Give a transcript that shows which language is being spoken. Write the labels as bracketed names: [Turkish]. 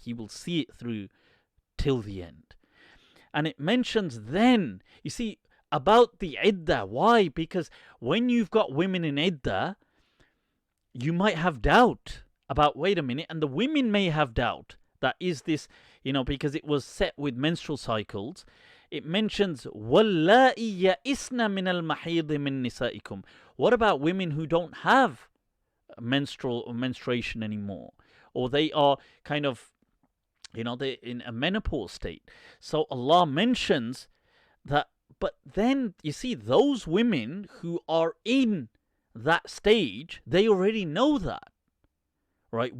[English] He will see it through till the end. And it mentions then, you see, about the iddah. Why? Because when you've got women in iddah, you might have doubt about, wait a minute, and the women may have doubt, that is this, because it was set with menstrual cycles. It mentions [Arabic] وَاللَّائِي يَئِسْنَ مِنَ الْمَحِيضِ مِن نِسَائِكُمْ. [English] What about women who don't have menstruation anymore, or they are kind of, they're in a menopause state? So Allah mentions that, but then you see those women who are in that stage, they already know that, right?